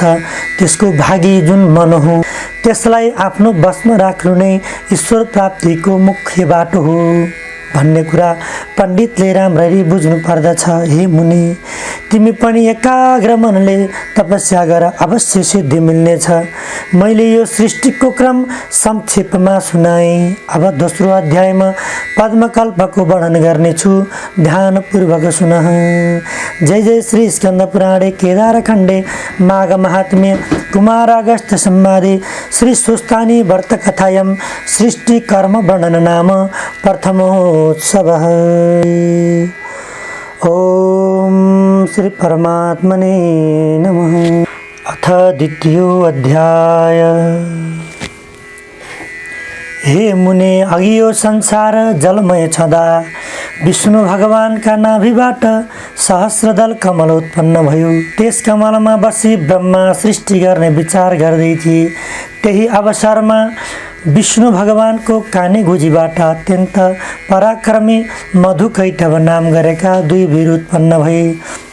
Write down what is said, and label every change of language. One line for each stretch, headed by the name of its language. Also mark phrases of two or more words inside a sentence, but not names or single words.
Nepali: त्यसको भागी जुन मन हो त्यसलाई आफ्नो बसमा राख्नु नै ईश्वर प्राप्तिको मुख्य बाटो हो भन्ने कुरा पण्डितले राम्ररी बुझ्नु पर्दछ। हे मुनि, तिमी पनि एकाग्र मनले तपस्या गर, अवश्य सिद्धि मिल्नेछ। मैले यो सृष्टिको क्रम संक्षेपमा सुनाएँ। अब दोस्रो अध्यायमा पद्मकल्पको वर्णन गर्नेछु, ध्यानपूर्वक सुन।
Sanskrit: जय जय श्री स्कंद पुराणे केदारखण्डे माघ महात्म्य कुमार अगस्त्य संवादे श्री सुस्तानी व्रत कथायां सृष्टि कर्म वर्णन नाम प्रथमोत्सवः। ओम श्री परमात्मने नमः। अथ द्वितीयो अध्याय। हे मुने,
Nepali: अघि यो संसार जलमय छँदा विष्णु भगवानका नाभिबाट सहस्रदल कमल उत्पन्न भयो। त्यस कमलमा बसी ब्रह्मा सृष्टि गर्ने विचार गर्दै थिए। त्यही अवसरमा विष्णु भगवानको काने गुजीबाट अत्यन्त पराक्रमी मधुकैटभ नाम गरेका 2 वीर उत्पन्न भए।